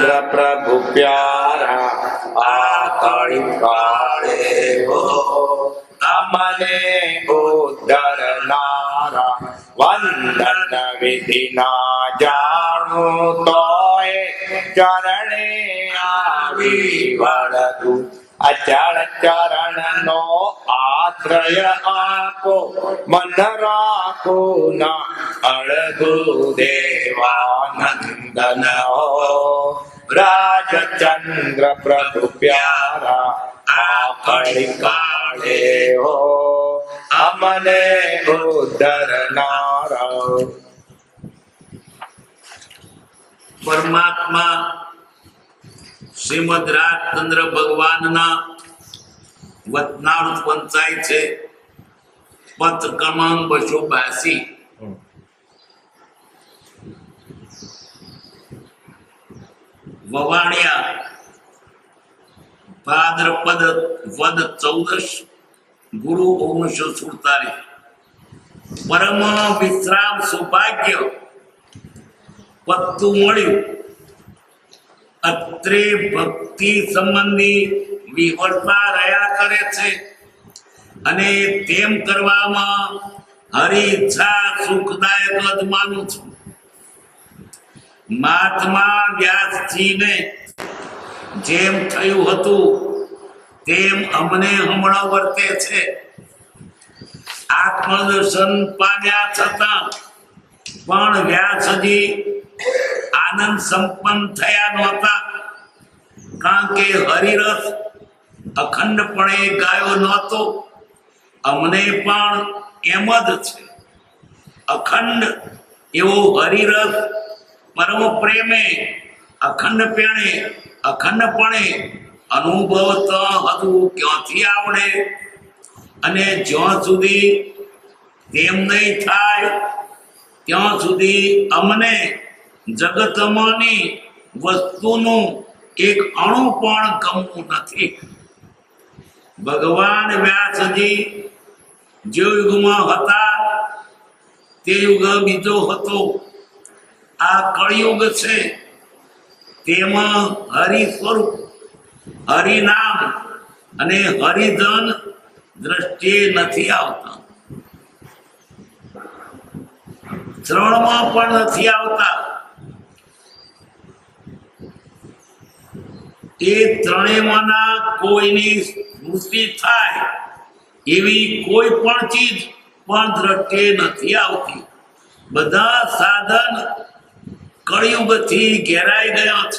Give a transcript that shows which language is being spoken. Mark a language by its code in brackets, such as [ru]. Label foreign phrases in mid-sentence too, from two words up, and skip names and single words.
[gu] પ્રભુ પ્યારા આકડી કાલે હો અમને ઉદ્ધરનારા વંદન વિધિ ના જાણુ તોય ચરણે આવી વળદુ અચલ ચરણ નો આશ્રય આપો મન રાખો ના અડગુ દેવાનંદન હો રાજચંદ્ર પ્રભુ પ્યારા આકડી કાલે હો અમને ઉદ્ધરનારા। પરમાત્મા શ્રીમદ રાજચંદ્ર ભગવાન ના વતનાળુ પંચાયત છે પત્ર ક્રમાંક 282 વવાણિયા ભાદ્રપદ વદ 14 ગુરુ 1947 પરમ વિશ્રામ સૌભાગ્ય પત્તુ મળ્યુ અત્રે ભક્તિ સંબંધી વિવળતા રહ્યા કરે છે અને તેમ કરવામાં હરિ ઈચ્છા સુખદાયક જ માનું છું। મહાત્મા વ્યાસજીને જેમ થયું હતું તેમ અમને હમણાં વર્તે છે। આત્મદર્શન પામ્યા છતાં પણ વ્યાસજી આનંદ સંપન્ન થયા નહોતા કારણ કે હરિરસ અખંડપણે ગાયો નહોતો। અમને પણ એમ જ છે અખંડ એવો હરિરસ પરમ પ્રેમે અખંડપણે અનુભવતા હતું ક્યાંથી આવડે અને જ્યાં સુધી તેમ નહીં થાય ત્યાં સુધી અમને જગતમાની વસ્તુનુ એક અણુ પણ ગમવું નથી। ભગવાન વ્યાસજી જે યુગમાં હતા તે યુગ બીજો હતો। આ કળયુગ છે તેમાં હરિ સ્વરૂપ હરિ નામ અને હરિજન દૃષ્ટિએ નથી આવતા, શ્રવણમાં પણ નથી આવતા। એ ત્રણેયમાંના કોઈની સ્મૃતિ થાય એવી કોઈ પણ ચીજ પણ દ્રષ્ટિએ નથી આવતી। બધા સાધન કળિયુગથી ઘેરાઈ ગયા છે।